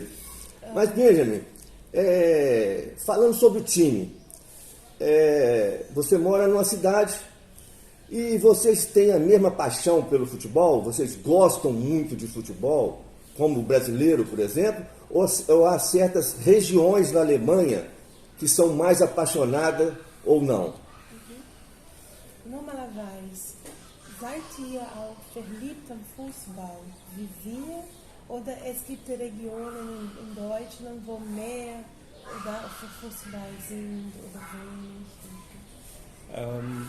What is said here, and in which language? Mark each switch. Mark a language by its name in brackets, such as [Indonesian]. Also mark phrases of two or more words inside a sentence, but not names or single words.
[Portuguese] Mas, Benjamin, falando sobre o time, você mora numa cidade E vocês têm a mesma paixão pelo futebol? Vocês gostam muito de futebol, como o brasileiro, por exemplo? Ou há certas regiões na Alemanha que são mais apaixonadas ou não? [German] Normalerweise, seid ihr auch verliebt am Fußball wie wir? Oder es gibt Regionen in Deutschland, wo mehr für Fußball sind oder wenig?